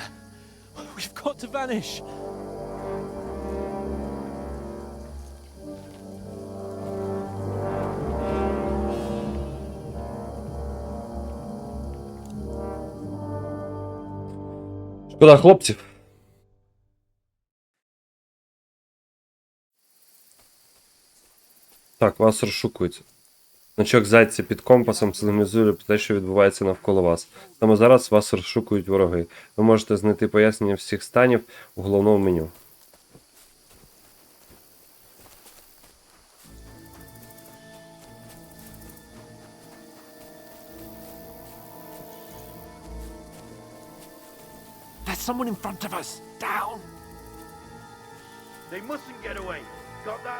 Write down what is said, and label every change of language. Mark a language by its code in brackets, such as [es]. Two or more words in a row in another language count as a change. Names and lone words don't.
[en] We've got to vanish. [uk] Шкода хлопців. Так, вас розшукують. Значок зайця під компасом сигналізує про те, що відбувається навколо вас. Саме зараз вас розшукують вороги. Ви можете знайти пояснення всіх станів у головному меню. [en] There's someone in front of us. Down. They mustn't get away. Got that?